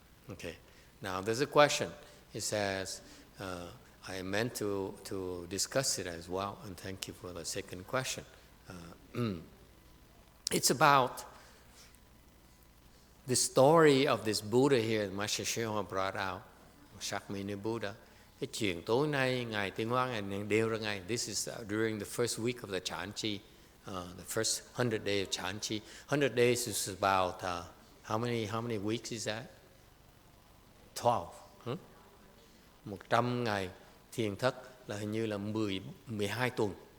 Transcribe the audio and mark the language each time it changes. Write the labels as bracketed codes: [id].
[en] Okay, now there's a question. It says, I meant to discuss it as well, and thank you for the second question. It's about the story of this Buddha here, Master YongHua brought out, Shakmini Buddha. [vi] Cái chuyện tối nay Ngài Tiên Hóa Ngài đều ra Ngài. [en] This is during the first week of the Chanchi, the first 100 days of Chanchi. 100 days is about how many weeks is that? 12. [vi] 100 ngày thiền thất là hình như là 12 tuần.